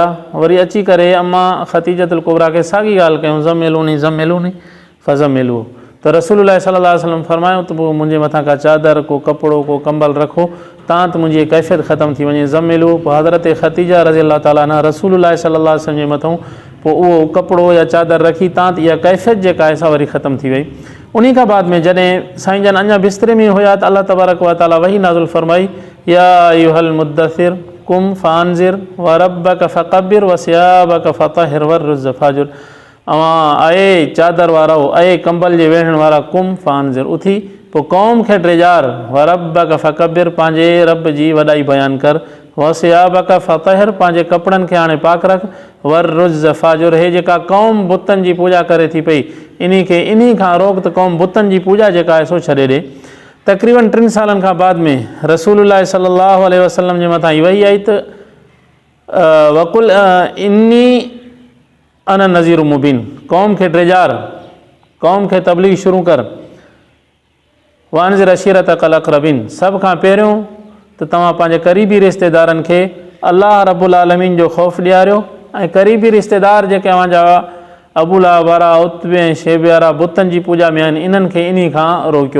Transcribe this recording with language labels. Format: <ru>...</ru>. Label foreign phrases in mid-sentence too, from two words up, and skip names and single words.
<sd>वरी अची करे अम्मा ख़तीजतुल कुबरा खे साॻी ॻाल्हि कयूं</sd> <ar>زملوني فزملوا</ar> <sd>त रसूलुल्लाह</sd> <ar>صلى الله عليه وسلم</ar> <sd>फरमायो त पोइ मुंहिंजे मथां का चादर को कपिड़ो को कंबल रखो तां त मुंहिंजी कैफ़ियत ख़तमु थी वञे ज़म्मिलू। पोइ हज़रत ख़तीजा</sd> <ar>رضي الله تعالى عنها</ar> <sd>रसूलुल्लाह</sd> <ar>صلى الله عليه وسلم</ar> <sd>जे मथां पोइ उहो कपिड़ो या चादर रखी तां त इहा कैफ़ियत जेका आहे सा वरी ख़तमु थी वई। उन खां बाद में जॾहिं साईं जन अञा बिस्तरे में हुया त</sd> <ar>الله تبارك و تعالى</ar> <sd>वही नाज़ुल फरमाई</sd> <ar>يا أيها المدثر قم فأنذر وربك فكبر وثيابك فطهر والرجز فاهجر.</ar> <sd>आए चादर वारा ऐं कंबल जे वेहण वारा</sd> <ar>قم فأنذر</ar> <sd>उथी पोइ क़ौम खे ड्रेजार</sd> <ar>و ربك فكبر</ar> <sd>पंहिंजे रब जी वॾाई बयानु कर</sd> <ar>و ثيابك فطهر</ar> <sd>पंहिंजे कपिड़नि खे हाणे पाक रख</sd> <ar>والرجز فاهجر.</ar> <sd>हे जेका क़ौम बुतनि जी पूॼा करे थी पई इन खां रोक त क़ौम बुतनि जी पूॼा जेका आहे सो छॾे ॾे। तक़रीबन 3 सालनि खां बाद में रसूलुल्लाह</sd> <ar>صلى الله عليه وسلم</ar> <sd>जे मथां वही आई त</sd> <ar>وقل إني أنا النذير المبين</ar> <sd>क़ौम खे ड्रेजार क़ौम खे तबलीग शुरू कर</sd> <ar>وأنذر عشيرتك الأقربين</ar> <sd>सभ खां पहिरियों त तव्हां पंहिंजे क़रीबी रिश्तेदारनि खे</sd> <ar>الله رب العالمين</ar> <sd>जो ख़ौफ़ ॾियारियो ऐं क़रीबी रिश्तेदार जेके अव्हांजा अबू लहब वारा उतबे ऐं शैबे वारा बुतनि जी पूॼा में आहिनि इन्हनि खे इन खां रोकियो।</sd>